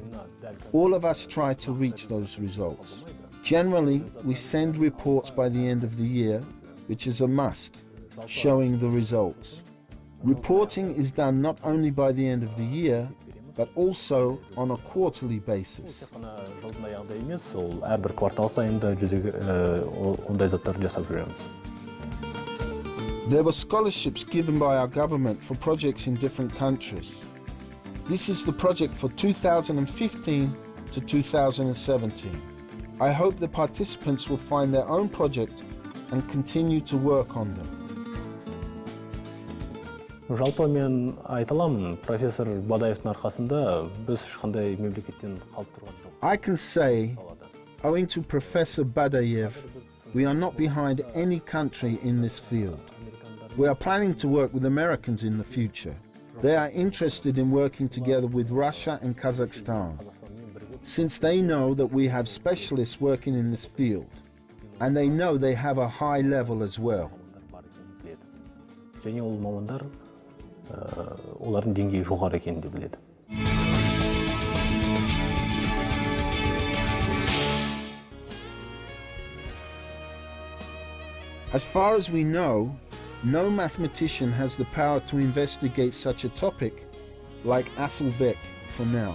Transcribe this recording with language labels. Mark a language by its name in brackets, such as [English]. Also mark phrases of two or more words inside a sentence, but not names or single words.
[English] All of us try to reach those results. Generally, we send reports by the end of the year, which is a must, showing the results. Reporting is done not only by the end of the year, but also on a quarterly basis. [Kazakh] Жылдың аяғында емес, ол әрбір квартал сайында ондай заттар жасап жүреміз. [English] There were scholarships given by our government for projects in different countries. This is the project for 2015 to 2017. I hope the participants will find their own project and continue to work on them. [Kazakh] Жалпы мен айта аламын, профессор Бадаевтың арқасында біз ешқандай мемлекеттен қалып тұрған жоқ. [English] I can say, owing to Professor Badayev, we are not behind any country in this field. We are planning to work with Americans in the future. They are interested in working together with Russia and Kazakhstan, since they know that we have specialists working in this field, and they know they have a high level as well. [Kazakh] Және ол мамандар олардың деңгейі жоғары екенін де біледі. [English] As far as we know, no mathematician has the power to investigate such a topic like Asylbek for now.